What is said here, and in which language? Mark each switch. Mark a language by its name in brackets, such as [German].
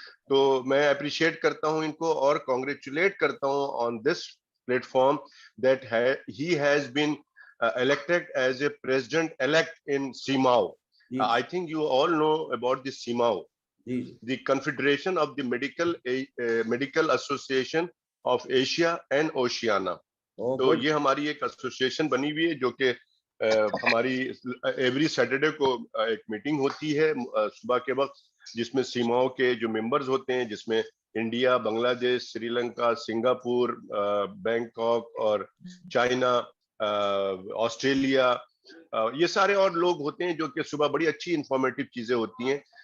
[Hindi] तो मैं अप्रिशिएट करता हूं [English] इनको और कांग्रेचुलेट करता हूं on this platform that he has been elected as a president elect in CMAO. I think you all know about the CMAO, the Confederation of the Medical Association of Asia and Oceania. [Hindi] तो ये हमारी एक association बनी हुई है जो कि हमारी एवरी सैटरडे को एक मीटिंग होती है सुबह के वक्त, जिसमें सीमाओं के जो मेंबर्स होते हैं, जिसमें India, Bangladesh, Sri Lanka, Singapore, Bangkok और चाइना, ऑस्ट्रेलिया, ये सारे और लोग होते हैं जो कि सुबह बड़ी अच्छी इंफॉर्मेटिव चीजें होती हैं।